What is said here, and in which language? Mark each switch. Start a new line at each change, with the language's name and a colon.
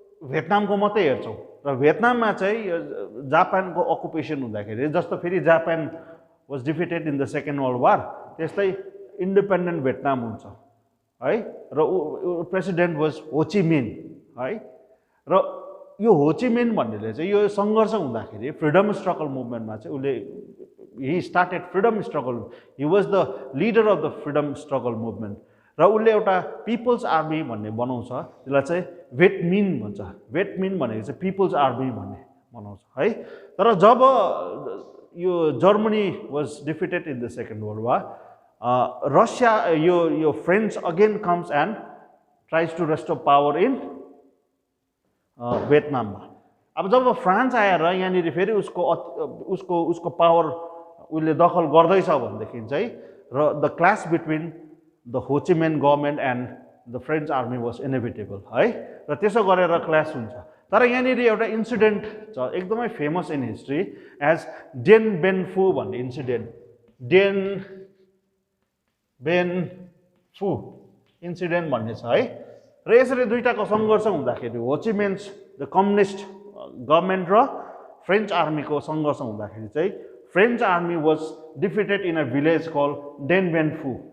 Nepali: भियतनामको मात्रै हेर्छौँ र भियतनाममा चाहिँ जापानको अकुपेसन हुँदाखेरि जस्तो फेरि Japan was defeated in the second world war त्यस्तै इन्डिपेन्डेन्ट भियतनाम हुन्छ है र प्रेसिडेन्ट वाज होचिमिन है र यो होचिमिन भन्नेले चाहिँ यो सङ्घर्ष हुँदाखेरि फ्रिडम स्ट्रगल मुभमेन्टमा चाहिँ उसले
English: he started freedom struggle. He was the leader of the freedom struggle movement.
Nepali: र उसले एउटा पिपल्स आर्मी भन्ने बनाउँछ, त्यसलाई चाहिँ भेटमिन भन्छ। भेटमिन भनेको चाहिँ पिपल्स आर्मी भन्ने बनाउँछ है। तर जब यो
English: Germany was defeated in the second world war, Russia यो French again comes and tries to restore power in भियतनाममा।
Nepali: अब जब फ्रान्स आएर यहाँनिर फेरि उसको पावर उसले दखल गर्दैछ भनेदेखि चाहिँ र
English: the clash between the Ho Chi Minh government and the French army was inevitable
Nepali: है। र त्यसो गरेर क्लास हुन्छ। तर यहाँनिर एउटा इन्सिडेन्ट छ एकदमै
English: famous in history as
Nepali: Dane Ben फू भन्ने इन्सिडेन्ट। डेन बेन फू इन्सिडेन्ट भन्ने छ है। र यसरी दुईटाको सङ्घर्ष हुँदाखेरि हो Chi Minh the communist government र फ्रेन्च आर्मीको सङ्घर्ष हुँदाखेरि चाहिँ French army
English: was defeated in a village called
Nepali: Dane Ben फू।